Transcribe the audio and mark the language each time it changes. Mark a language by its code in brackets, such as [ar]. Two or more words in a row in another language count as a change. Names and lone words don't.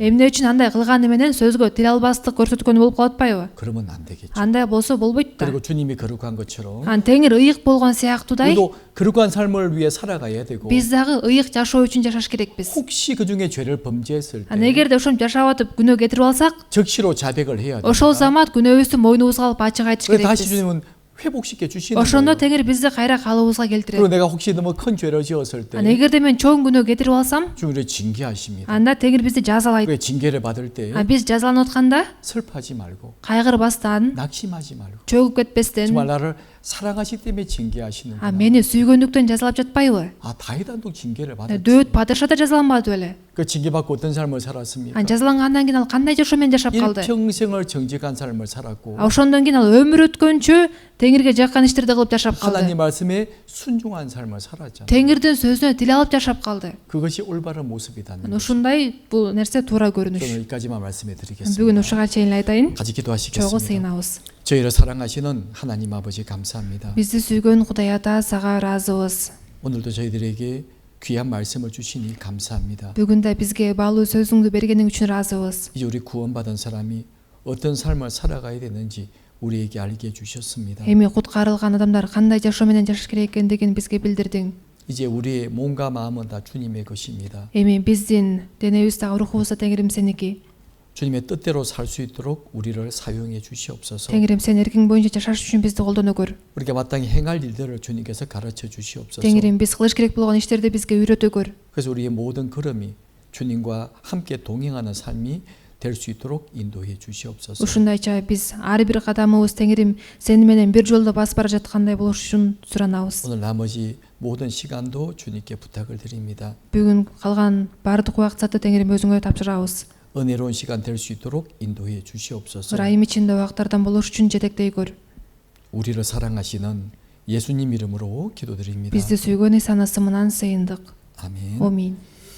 [ky] эмне үчүн андай кылганы менен сөзгө тил албастык көрсөткөнү болуп калат атпайбы? [ko] 그러면 안 되겠죠. [ky] андай болсо болбойт да. [ko] 그리고 주님이 거룩한 것처럼 [ky] теңир ыйык болгон сыяктуудай [ko] 우리도 거룩한 삶을 위해 살아가야 되고 [ky] биз дагы ыйык жашоо үчүн жашаш керекпиз. [ko] 혹시 그 중에 죄를 범죄했을 때 [ky] эгерде ошентип жашап атып күнөө кетирип алсак, [ko] 적시로 자백을 해야 됩니다. [ky] ошол замат күнөөбүздү мойнубузга алып ачык айтыш [ko] 다시 [ky] керекпиз. [ko] 주님은 회복시켜 주시는 [ky] ошондо [ko] 거예요. [ky] теңир бизди кайра калыбыбызга [ko] 그리고 [ky] келтирет. [ko] 내가 혹시 너무 큰 죄를 지었을 때 [ky] эгерде мен чоң күнөө кетирип алсам, [ko] 주님을 징계하십니다. [ky] анда теңир бизди жазалайт. [ko] 왜 징계를 받을 때 [ky] биз жазаланып атканда [ko] 슬퍼하지 말고 [ky] кайгырбастан, [ko] 낙심하지 말고 [ky] чөгүп кетпестен, [ko] 정말 나를 사랑하시기 때문에 징계하시는구나. [ky] мени сүйгөндүктөн жазалап жатпайбы? [ko] 다윗도 징계를 받았지. [ky] дөөт падыша да жазаланбады беле? [ko] 그 징계받고 어떤 삶을 살았습니까? [ky] жазалангандан кийин ал кандай жашоо менен жашап калды? [ko] 일평생을 정직한 삶을 살았고 [ky] ошондон кийин ал өмүр өткөнчө теңирге жаккан иштерди кылып жашап калды. [ko] 하나님 말씀에 순종한 삶을 살았잖아요. [ky] теңирдин сөзүнө тил алып жашап калды. [ko] 그것이 올바른 모습이다는 거죠. [ky] ушундай бул нерсе туура көрүнүш. [ko] 저는 여기까지만 말씀해 [ky] бүгүн [ko] 드리겠습니다. [ky] ушуга чейин айтайын. [ko] 같이 [ky] чогуу [ko] 기도하시겠습니다. [ky] сыйынабыз. [ko] 저희를 사랑하시는 하나님 아버지 감사합니다. [ky] бизди сүйгөн Кудай Ата, сага ыраазыбыз. [ko] 오늘도 저희들에게 귀한 말씀을 주시니 감사합니다. [ky] бүгүн да бизге баалуу сөзүңдү бергениң үчүн ыраазыбыз. [ko] 이제 우리 구원받은 사람이 어떤 삶을 살아가야 되는지 우리에게 알게 해주셨습니다. [ky] эми куткарылган адамдар кандай жашоо менен жашаш керек экендигин бизге билдирдиң. [ko] 이제 우리의 몸과 마음은 다 주님의 것입니다. [ky] эми биздин денебиз дагы рухубуз да теңирим сеники. [ko] 주님의 뜻대로 살 수 있도록 우리를 사용해 주시옵소서. [ky] теңирим сен эркиң боюнча жашаш үчүн бизди колдоно көр. [ko] 우리가 마땅히 행할 일들을 주님께서 가르쳐 주시옵소서. [ky] теңирим биз кылыш керек болгон иштерди бизге үйрөтө көр. [ko] 그래서 우리의 모든 걸음이 주님과 함께 동행하는 삶이 될 수 있도록 인도해 주시옵소서. [ky] ушундайча биз ар бир кадамыбыз теңирим сени менен бир жолдо басып бара жаткандай болуш үчүн суранабыз. [ko] 오늘 나머지 모든 시간도 주님께 부탁을 드립니다. [ky] бүгүн калган баардык убакытты теңирим өзүңө тапшырабыз. [ko] 은혜로운 시간 될 수 있도록 인도해 주시옵소서. [ky] ырайым ичинде убактардан болуш үчүн жетектей көр. [ko] 우리를 사랑하시는 예수님 이름으로 기도드립니다. [ky] бизди сүйгөн Ыйсанын ысымынан сыйындык. [ko] 아멘. [ky] Аминь.